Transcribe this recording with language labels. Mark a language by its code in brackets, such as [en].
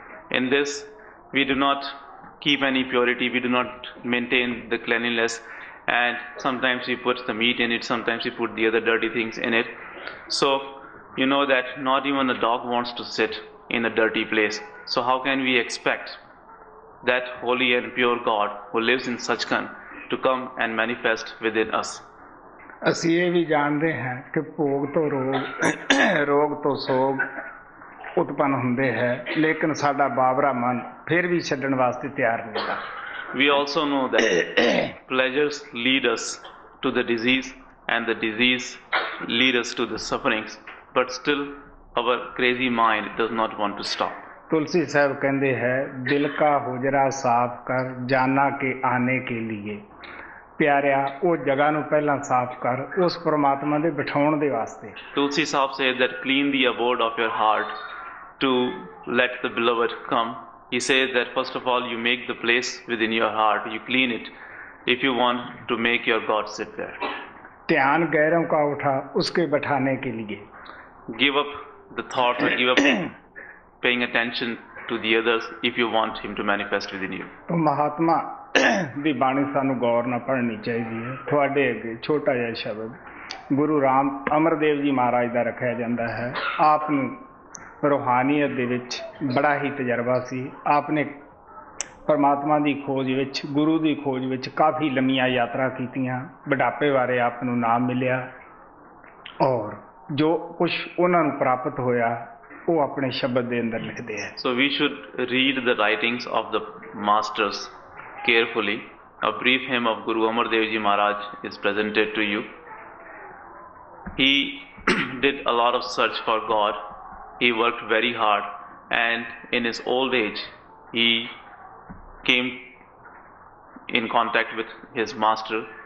[en] In this, we do not keep any purity, we do not maintain the cleanliness, and sometimes we put the meat in it, sometimes we put the other dirty things in it. So, you know that not even a dog wants to sit in a dirty place. So how can we expect that holy and pure God who lives in Satsang to come and manifest within us? [pa] ਅਸੀਂ ਇਹ ਵੀ ਜਾਣਦੇ ਹਾਂ ਕਿ ਭੋਗ ਤੋਂ ਰੋਗ, ਰੋਗ ਤੋਂ ਸੋਗ ਉਤਪੰਨ ਹੁੰਦੇ ਹੈ, ਲੇਕਿਨ ਸਾਡਾ ਬਾਬਰਾ ਮਨ ਫਿਰ ਵੀ ਛੱਡਣ ਵਾਸਤੇ ਤਿਆਰ ਨਹੀਂ ਹੈ। [en] We also know that pleasures lead us to the disease and the disease lead us to the sufferings, but still our crazy mind does not want to stop. [hi] तुलसी साहब कहते हैं, दिल का हुजरा साफ कर जाना के आने के लिए। प्यारिया [pa] ਉਹ ਜਗ੍ਹਾ ਨੂੰ ਪਹਿਲਾਂ ਸਾਫ਼ ਕਰ ਉਸ ਪਰਮਾਤਮਾ ਦੇ ਬਿਠਾਉਣ ਦੇ ਵਾਸਤੇ। [en] Tulsi Sahib says that clean the abode of your heart to let the beloved come. He says that first of all you make the place within your heart, you clean it if you want to make your God sit there. [hi] ध्यान गैरों का उठा उसके बैठाने के लिए। [en] Give up the thoughts or give up paying attention to the others if you want Him to manifest within you. [hi] तो महात्मा [pa] ਦੀ ਬਾਣੀ ਸਾਨੂੰ ਗੌਰ ਨਾਲ ਪੜ੍ਹਨੀ ਚਾਹੀਦੀ ਹੈ। ਤੁਹਾਡੇ ਅੱਗੇ ਛੋਟਾ ਜਿਹਾ ਸ਼ਬਦ ਗੁਰੂ ਰਾਮ ਅਮਰਦੇਵ ਜੀ ਮਹਾਰਾਜ ਦਾ ਰੱਖਿਆ ਜਾਂਦਾ ਹੈ। ਆਪ ਨੂੰ ਰੂਹਾਨੀਅਤ ਦੇ ਵਿੱਚ ਬੜਾ ਹੀ ਤਜਰਬਾ ਸੀ। ਆਪ ਨੇ ਪਰਮਾਤਮਾ ਦੀ ਖੋਜ ਵਿੱਚ, ਗੁਰੂ ਦੀ ਖੋਜ ਵਿੱਚ ਕਾਫੀ ਲੰਮੀਆਂ ਯਾਤਰਾ ਕੀਤੀਆਂ। ਬੁਢਾਪੇ ਬਾਰੇ ਆਪ ਨੂੰ ਨਾਮ ਮਿਲਿਆ ਔਰ ਜੋ ਕੁਛ ਉਹਨਾਂ ਨੂੰ ਪ੍ਰਾਪਤ ਹੋਇਆ ਉਹ ਆਪਣੇ ਸ਼ਬਦ ਦੇ ਅੰਦਰ ਲਿਖਦੇ ਹੈ। [en] So we should read the writings of the masters carefully. A brief hymn of Guru Amar Dev Ji Maharaj is presented to you. He did a lot of search for God he worked very hard, and in his old age, he came in contact with his master.